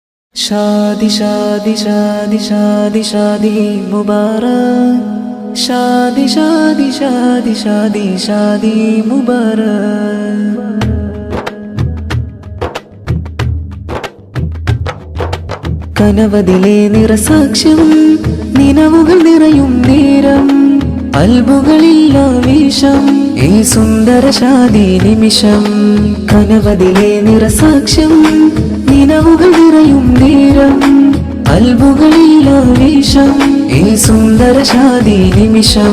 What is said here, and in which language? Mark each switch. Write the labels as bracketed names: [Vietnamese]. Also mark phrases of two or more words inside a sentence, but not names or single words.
[Hindi] शादी शादी शादी शादी शादी मुबारक। शादी शादी शादी शादी शादी मुबारक। [Malayalam] കനവതിലെ നിറസാക്ഷ്യം നിനവുകൾ നിറയും നേരം അൽബുകളിൽ ആവേശം ഈ സുന്ദര ശാദി നിമിഷം. കനവതിലെ നിറസാക്ഷ്യം നിനവുകൾ നിറയും നേരം അൽബുകളിൽ ആവേശം ഈ സുന്ദര ശാദി നിമിഷം.